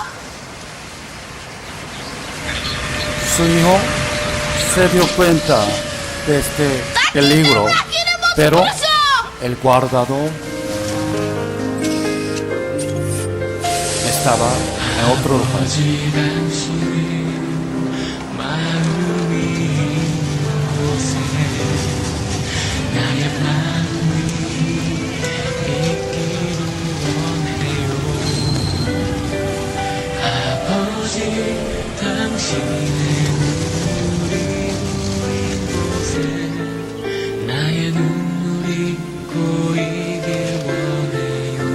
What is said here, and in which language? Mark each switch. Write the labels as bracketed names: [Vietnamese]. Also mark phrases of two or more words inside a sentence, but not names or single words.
[Spanish] Su hijo se dio cuenta de este peligro, pero el guardador estaba en otro lugar. [Korean] 아버지 당신의 마음이 있는 곳에 나의 마음이 있기를 원해요. 아버지 당신의 눈물이 고인 곳에 나의 눈물이 고이길 원해요.